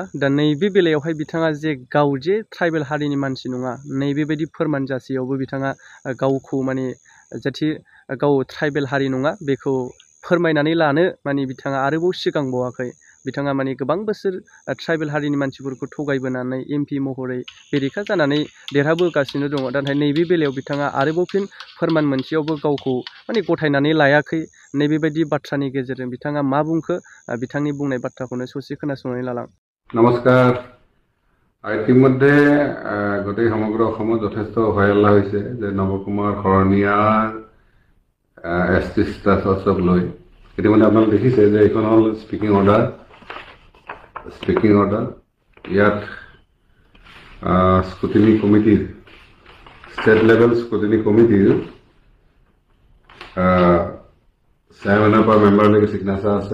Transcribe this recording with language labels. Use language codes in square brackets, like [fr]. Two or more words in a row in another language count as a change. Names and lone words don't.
[brx] दा नैबे बेलायावहाय बिथाङा जे गाव जे ट्राइबेल हारिनि मानसि नङा नैबेबायदि फोरमान जासेयावबो बिथाङा गावखौ माने जाथि गाव ट्राइबेल हारि नङा बेखौ फोरमायनानै लानो माने बिथाङा आरोबाव सिगांबावाखै बिथाङा माने गोबां बोसोर ट्राइबेल हारिनि मानसिफोरखौ थगायबोनानै एमपि महरै बेरेखा जानानै देरहाबोगासिनो दङ नाथाय नैबे बेलायाव बिथाङा आरोबाव फिन फोरमान मोनसेयावबो गावखौ माने गथायनानै लायाखै नैबेबायदि बाथ्रानि गेजेरजों बिथाङा मा बुंखो बिथांनि बुंनाय बाथ्राखौनो ससे खोनासंनानै लालां। [as] নমস্কাৰ। ইতিমধ্যে গোটেই সমগ্ৰ অসমত যথেষ্ট হয়হল্লা হৈছে যে নৱকুমাৰ শৰণীয়াৰ [en] ST status [as] লৈ। ইতিমধ্যে আপোনালোকে দেখিছে যে এইখন হ'ল [en] speaking order. [as] ইয়াত [en] scrutiny committee state level scrutiny committee chairman [as] পৰা মেম্বাৰলৈকে চিগনেচাৰ আছে।